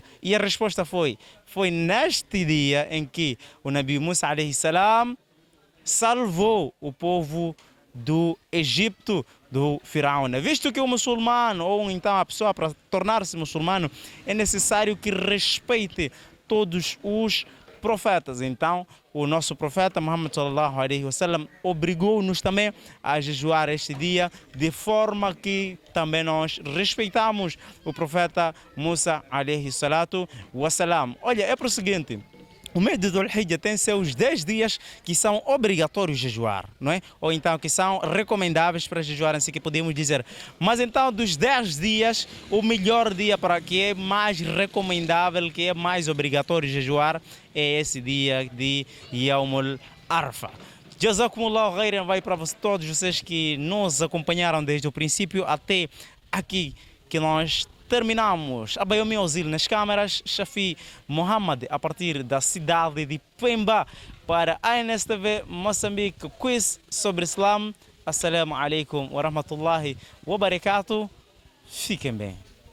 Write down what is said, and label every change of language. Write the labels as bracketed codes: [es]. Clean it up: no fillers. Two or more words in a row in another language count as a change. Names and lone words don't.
[pt] E a resposta foi neste dia em que o Nabi Musa [ar] عليه السلام [pt] salvou o povo do Egito, do Firaun. Visto que o muçulmano, ou então a pessoa para tornar-se muçulmano, é necessário que respeite todos os profetas. Então, o nosso profeta Muhammad [ar] صلى الله عليه وسلم [pt] obrigou-nos também a jejuar este dia, de forma que também nós respeitamos o profeta Musa [ar] عليه الصلاة والسلام. [pt] Olha, é para o seguinte: o mês de Dhul-Hijjah tem seus 10 dias que são obrigatórios jejuar, não é? Ou então que são recomendáveis para jejuar, assim que podemos dizer. Mas então, dos 10 dias, o melhor dia para que é mais recomendável, que é mais obrigatório jejuar, é esse dia de Yawmul Arfa. [ar] جزاكم الله خيرا [pt] vai para todos vocês que nos acompanharam desde o princípio até aqui, que nós terminamos. Abayomi Ozil nas câmaras, Shafi Mohamed a partir da cidade de Pemba para a ANSTV Moçambique, quiz sobre Islam. [ar] السلام عليكم ورحمة الله وبركاته. [pt] Fiquem bem.